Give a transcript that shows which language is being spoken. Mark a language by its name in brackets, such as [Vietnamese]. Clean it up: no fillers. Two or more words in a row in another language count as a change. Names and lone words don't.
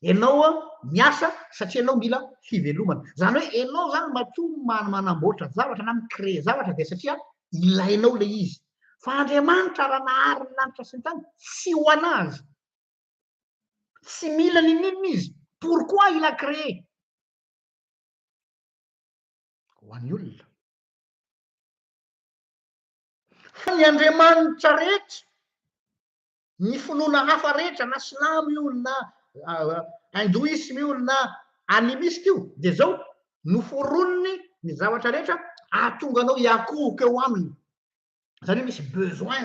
[Malagasy] ianao a miasa satria ianao mila fivelomana zany hoe ianao zany matoa manamboatra zavatra na micrée zavatra de satria ilainao le izy fa Andriamanitra raha nahary ny lanitra sy ny tany tsy ho anazy tsy mila ninino izy [French] pourquoi il a créé [Malagasy] ho an'ny olona fa ny Andriamanitra rehetra ny finoana hafa rehetra na silamo io na hindoisme io na animiste io de zao noforonony ny zavatra rehetra ahatonga anao hiakohoka eo aminy zany hoe misy besoin